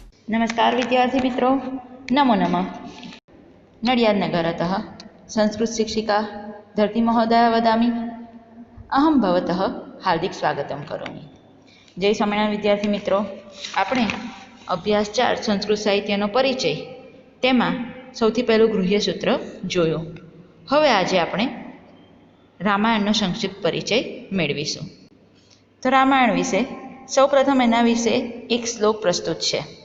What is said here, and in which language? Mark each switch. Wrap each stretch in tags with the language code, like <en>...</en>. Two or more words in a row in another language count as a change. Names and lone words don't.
<hi>नमस्कार विद्यार्थी मित्रों,</hi> <sa>नमो नमः। नडियादनगरतः संस्कृतशिक्षिका धरती महोदया वदामि। अहं भवतः हार्दिक स्वागतं करोमि।</sa> <hi>जय स्वामिनारायण विद्यार्थी मित्रों,</hi> <gu>આપણે અભ્યાસ 4 સંસ્કૃત સાહિત્યનો પરિચય તેમાં સૌથી પહેલું ગૃહ્ય સૂત્ર જોયું. હવે આજે આપણે રામાયણનો સંક્ષિપ્ત પરિચય મેળવીશું. તો રામાયણ વિશે સૌપ્રથમ એના વિશે એક શ્લોક પ્રસ્તુત છે.</gu>